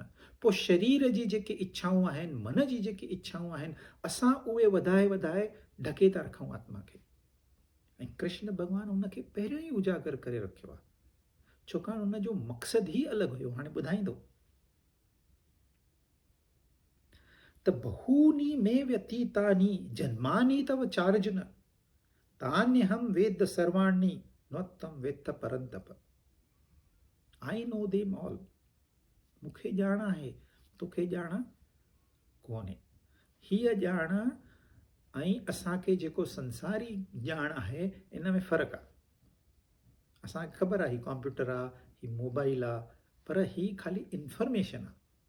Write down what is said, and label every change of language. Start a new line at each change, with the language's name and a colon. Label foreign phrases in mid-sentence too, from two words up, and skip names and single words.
Sindhi: पोइ शरीर जी जेके इच्छाऊं आहिनि, मन जी जेके इच्छाऊं आहिनि, असां उहे वधाए वधाए ढके था रखूं आत्मा खे। ऐं कृष्ण भॻवानु उनखे पहिरियों ई उजागर करे रखियो आहे, छाकाणि उनजो मक़सदु ई अलॻि हुयो। हाणे ॿुधाईंदो त
Sanskrit: बहूनि में व्यतीतानि जन्मानि तव चार्जुन तान्यहं वेद सर्वाणि न त्वं वेत्थ परन्तप।
English: I know them all,
Sindhi: मूंखे ॼाण आहे, तोखे ॼाण कोन्हे। हीअ ॼाण ऐं असांखे जेको संसारी ॼाण आहे, इन में फ़र्क़ु आहे। असांखे ख़बर आहे ही कंप्यूटर आहे, ही मोबाइल आहे, पर ही खाली इंफॉर्मेशन आहे।